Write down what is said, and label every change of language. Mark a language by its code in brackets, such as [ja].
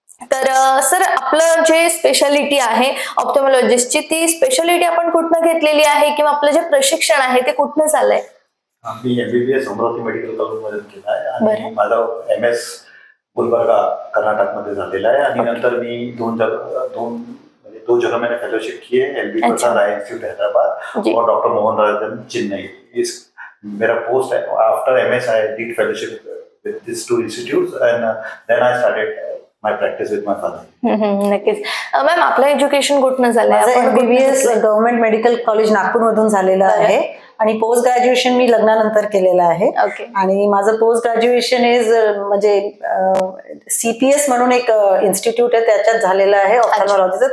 [mr] तर सर आपलं जे स्पेशालिटी आहे ऑप्थेमॉलॉजिस्टची ती स्पेशालिटी आपण कुठनं घेतलेली आहे किंवा आपलं जे प्रशिक्षण आहे ते कुठनं चाललंय? मी MBBS अमरावती मेडिकल कॉलेजमध्ये केलं आहे आणि माझा MS गुलबर्गा कर्नाटकमध्ये झालेला आहे आणि नंतर मी 2 [hi] जगह मैंने फेलोशिप की है LB प्रसाद आई इंस्टीट्यूट हैदराबाद और डॉक्टर मोहन राजन चेन्नई. इस मेरा पोस्ट है [en] After MS I did fellowship with this 2 institutes and then I started my practice with my father. [mr] नक्कीच. मॅम आपलं एज्युकेशन कुठनं झालंय? MBBS government medical college Nagpur मधून झालेलं आहे आणि पोस्ट ग्रॅज्युएशन मी लग्नानंतर केलेलं आहे. आणि माझं पोस्ट ग्रॅज्युएशन इज म्हणजे CPS म्हणून एक इन्स्टिट्यूट आहे त्याच्यात झालेलं आहे ऑप्थेमॉलॉजीचं.